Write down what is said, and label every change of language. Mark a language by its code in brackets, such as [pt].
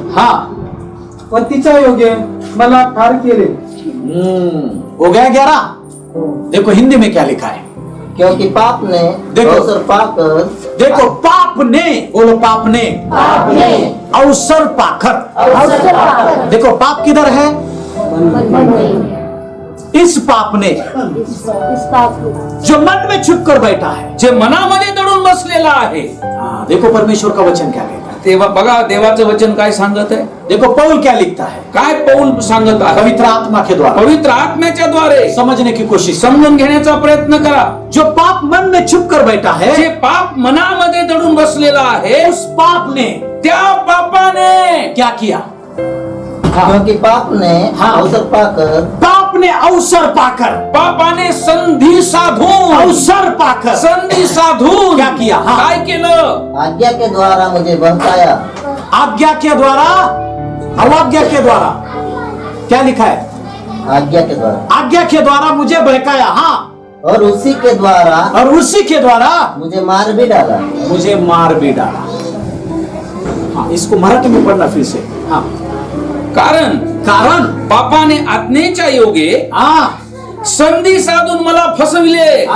[hi] हाँ, [mr] व तिच्या योगे मला ठार केले। [hi] हो गया 11। देखो हिंदी में क्या लिखा है, क्योंकि पाप ने देखो। अवसर पाकर देखो पाप ने, बोलो पाप ने अवसर पाकर। देखो पाप किधर है? इस पाप ने जो मन में छुप कर बैठा है। [mr] जे मनामध्ये दडून बसलेला आहे. [hi] हाँ, देखो परमेश्वर का वचन क्या कहता है, [mr] तेव्हा बघा देवाचं वचन काय सांगत आहे. [hi] देखो पौल क्या लिखता है, [mr] काय पौल सांगत आहे? [hi] पवित्र आत्मा के द्वारा [mr] पवित्र आत्म्याच्या द्वारे [hi] समझने की कोशिश। [mr] समजून घेण्याचा प्रयत्न करा. [hi] जो पाप मन में छुप कर बैठा है, [mr] जे पाप मनामध्ये दडून बसलेला आहे [hi] उस पाप ने [mr] त्या पापाने [hi] क्या किया? क्योंकि पाप ने हाँ। अवसर पाकर पाप ने अवसर पाकर, [mr] पापाने संधी साधून, [hi] अवसर पाकर [mr] संधी साधून [hi] क्या किया? हाँ। [mr] काय केलं? [hi] आज्ञा के द्वारा मुझे बहकाया। आज्ञा के द्वारा, अवाज्ञा के द्वारा, क्या लिखा है? आज्ञा के द्वारा आज्ञा के द्वारा मुझे बहकाया। हाँ, और उसी के द्वारा मुझे मार भी डाला। हाँ, इसको मराठी में पढ़ना फिर से। हाँ, [mr] कारण पापाने आज्ञेच्या योगे संधी साधून मला फसविले।